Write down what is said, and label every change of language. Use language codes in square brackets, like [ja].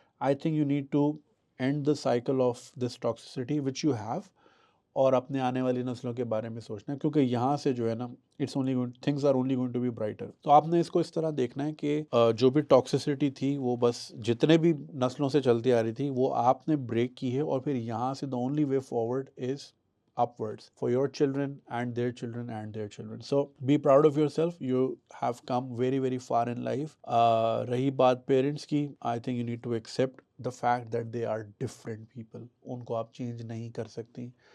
[en] I think you need to end the cycle of this toxicity which you have, [ur] اور اپنے آنے والی نسلوں کے بارے میں سوچنا ہے, کیونکہ یہاں سے جو ہے نا [en] Things are only going to be brighter. [ur] تو آپ نے اس کو اس طرح دیکھنا ہے کہ جو بھی ٹاکسیسٹی تھی وہ بس جتنے بھی نسلوں سے چلتی آ رہی تھی وہ آپ نے بریک کی ہے, اور پھر یہاں سے [en] the only way forward is upwards for your children and their children [ur] and their children. [en] So be proud of yourself. You have come very very far in life. [ur] رہی بات parents کی, [en] I think you need to accept the fact that they are different people. [ur] ان کو آپ change نہیں کر سکتی.